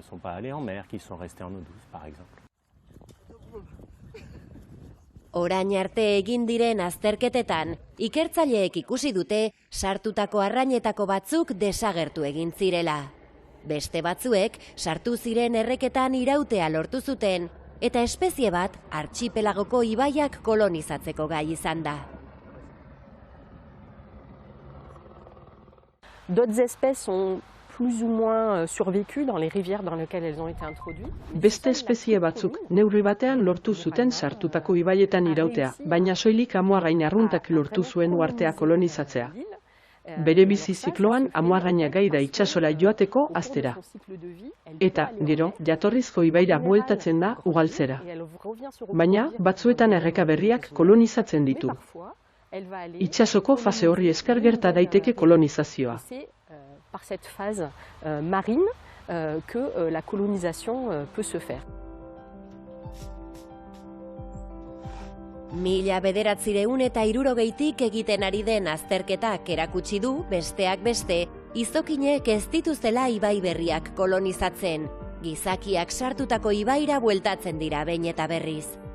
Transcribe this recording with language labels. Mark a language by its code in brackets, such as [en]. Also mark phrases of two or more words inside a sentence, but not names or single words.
[eu] Orain arte egin diren azterketetan, ikertzaileek ikusi dute sartutako arrainetako batzuk desagertu egin zirela. Beste batzuek sartu ziren erreketan irautea lortu zuten, eta espezie bat artxipelagoko ibaiak kolonizatzeko gai izan da. [fr] D'autres espèces ont plus ou moins survécu dans les rivières dans lesquelles elles ont été introduites. [eu] Beste espezie batzuk neurri batean lortu zuten sartutako ibaietan irautea, baina soilik amuarrain arruntak lortu zuen uhartea kolonizatzea. Bere bizi zikloan amuarraina gai da itsasora joateko haztera. Eta, gero, jatorrizko ibaira bueltatzen da ugaltzera. Baina, batzuetan erreka berriak kolonizatzen ditu. Itsasoko fase horri esker gerta daiteke kolonizazioa. [fr] Par cette phase marine que la colonisation peut se faire. [eu] 1960tik egiten ari den azterketak erakutsi du, besteak beste, izokinek ez dituztela ibai berriak kolonizatzen. Gizakiak sartutako ibaira bueltatzen dira behin eta berriz.